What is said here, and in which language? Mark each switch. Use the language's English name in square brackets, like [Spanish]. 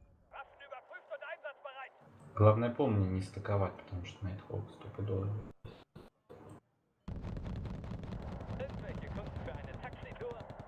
[German] Waffen überprüft und einsatzbereit. [Russian] Главное, помни не стыковать, потому что Найтхолк стопудово. [German] Irgendwelche Kunden für eine Taxitour?